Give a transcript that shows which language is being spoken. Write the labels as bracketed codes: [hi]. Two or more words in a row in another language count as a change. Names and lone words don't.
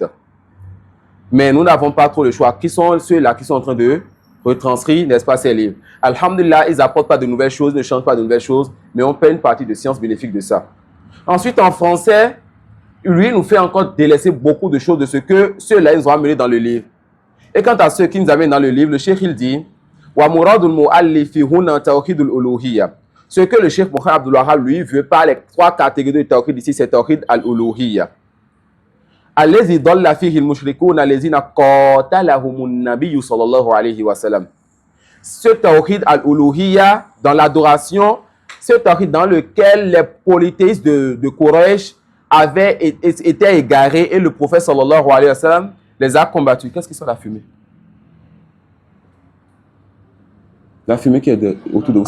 [fr] Mais nous n'avons pas trop le choix. Qui sont ceux-là qui sont en train de retranscrire, n'est-ce pas, ces livres? Alhamdulillah, ils n'apportent pas de nouvelles choses, ne changent pas de nouvelles choses, mais on paie une partie de science bénéfique de ça. Ensuite, en français, lui nous fait encore délaisser beaucoup de choses de ce que ceux-là ils ont amené dans le livre. Et quant à ceux qui nous amènent dans le livre, le cheikh il dit [ar] ومراد المؤلف هنا توحيد الألوهية. [fr] Ce que le cheikh Mohammed Abdul Wahhab lui veut par les trois catégories de tawhid ici, c'est [ar] توحيد الألوهية. الذي ضل فيه المشركون الذين قاتلهم النبي صلى الله عليه وسلم. [fr] Ce [ar] توحيد الألوهية [fr] dans l'adoration, ce tawhid dans lequel les polythéistes de Quraysh avaient été égarés et le prophète [ar] صلى الله عليه وسلم [fr] les a combattus. Qu'est-ce que c'est la fumée? La fumée qui est autour de vous,